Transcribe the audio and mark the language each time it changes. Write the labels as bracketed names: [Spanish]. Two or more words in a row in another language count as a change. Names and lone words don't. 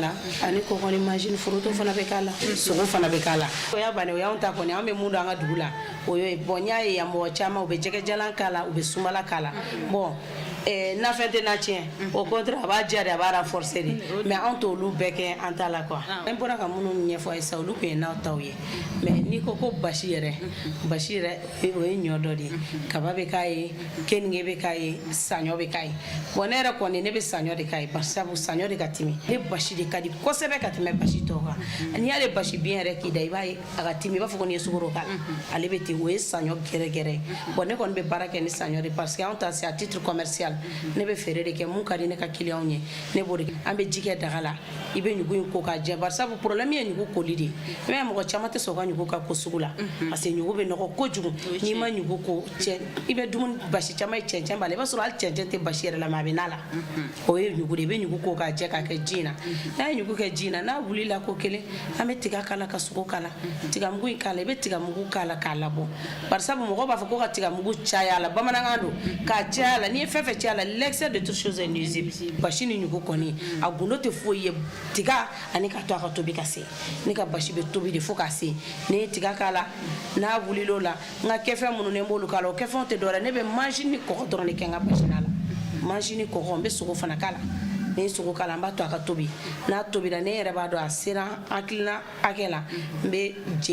[Bambara] la ani kɔgɔ ni manzini foroto fana bɛ k'a la sogo fana bɛ k'a la o y'a bannen o y'anw ta kɔni an bɛ mun don an ka dugu la o ye bon n y'a ye yan mɔgɔ caman u bɛ jɛgɛjalan k'a la u bɛ sumala k'a la bon nafɛn tɛ na tiɲɛ [French] au contraire [Bambara] a b'a diya de a b'a renforcer de mais anw t'olu bɛɛ kɛ an ta la quoi an bɔra ka minnu ɲɛfɔ a ye sisan olu tun ye n'aw taw ye mais n'i ko ko basi yɛrɛ o ye ɲɔ dɔ de ye kaba bɛ k'a ye keninge bɛ k'a ye saɲɔ bɛ k'a ye bon ne yɛrɛ kɔni ne bɛ saɲɔ de k'a ye bari sabu saɲɔ de ka timi ne basi de ka di kosɛbɛ ka tɛmɛ basi tɔw kan n'i y'ale basi bien yɛrɛ k'i da i b'a ye a ka timi i b'a fɔ ko n'i ye sukaro k'a la ale bɛ ten o ye saɲɔ gɛrɛgɛrɛ bon ne kɔni bɛ baara kɛ ni saɲɔ de [French] parce que [Bambara] anw ta [French] c'est à titre commercial [Bambara] ne bɛ feere de kɛ mun ka di ne ka client ye ne b'o de kɛ an bɛ ji kɛ daga la i bɛ ɲugu in ko k'a jɛ bari sabu problème ye ɲugu koli de ye mais mɔgɔ caman tɛ sɔn ka ɲugu ka ko sugu la [French] parce que [Bambara] ɲugu bɛ nɔgɔ kojugu n'i ma ɲugu ko i bɛ dumuni basi caman ye cɛncɛn b'a la i b'a sɔrɔ hali cɛncɛn tɛ basi yɛrɛ la mais a bɛ n'a la o ye ɲugu de i bɛ ɲugu ko k'a jɛ k'a kɛ ji in na n'a ye ɲugu kɛ ji in na n'a wulila ko kelen an bɛ tiga k'a la ka sogo k'a la tigamugu in k'a la i bɛ tigamugu k'a la k'a labɔ bari sabu mɔgɔw b'a fɔ ko ka tigamugu caya a la bamanankan don k'a caya a la n'i ye fɛn fɛn caya a la [French] l'excès de toute chose est nuisible [Bambara] basi ni ɲugu kɔni a gundo tɛ foyi ye tiga ani ka to a ka tobi ka se ne ka basi bɛ tobi de fo ka se ne ye tiga k'a la n'a wulila o la n ka kɛfɛn minnu ne b'olu k'a la o kɛfɛnw tɛ dɔwɛrɛ ne bɛ mansi ni kɔgɔ dɔrɔn de kɛ n ka basi na la mansi ni kɔgɔ n bɛ sogo fana k'a la ne ye sogo k'a la n b'a to a ka tobi n'a tobira ne yɛrɛ b'a dɔn a sera hakilina hakɛ la n bɛ je